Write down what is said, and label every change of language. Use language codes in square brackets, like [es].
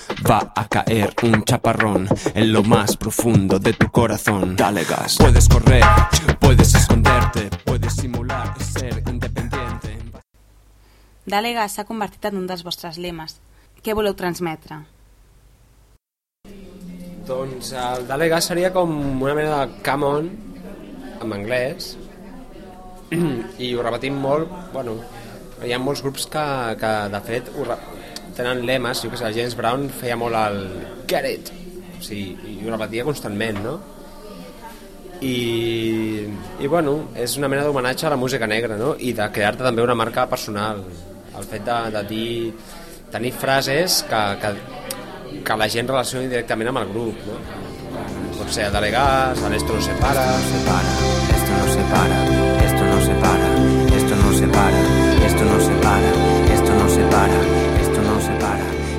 [es] Va a caer un chaparrón en lo más profundo de tu corazón. Dale gas. Puedes correr, puedes esconderte, puedes simular ser independiente. [ca] Dale gas s'ha convertit en un dels vostres lemes. Què voleu transmetre? Doncs el dale gas seria com una mena de come on en anglès i ho repetim molt. Bueno, hi ha molts grups que de fet ho tenen lemes, jo que sé, James Brown feia molt el get it, o sigui, i ho repetia constantment, no? I bueno, és una mena d'homenatge a la música negra, no? I de crear-te també una marca personal, el fet de dir, tenir frases que la gent relacioni directament amb el grup, no? Pot ser [es] Dale Gas, Esto no se para, se para, esto no se para, esto no se para, esto no se para, esto no se para, esto no se para.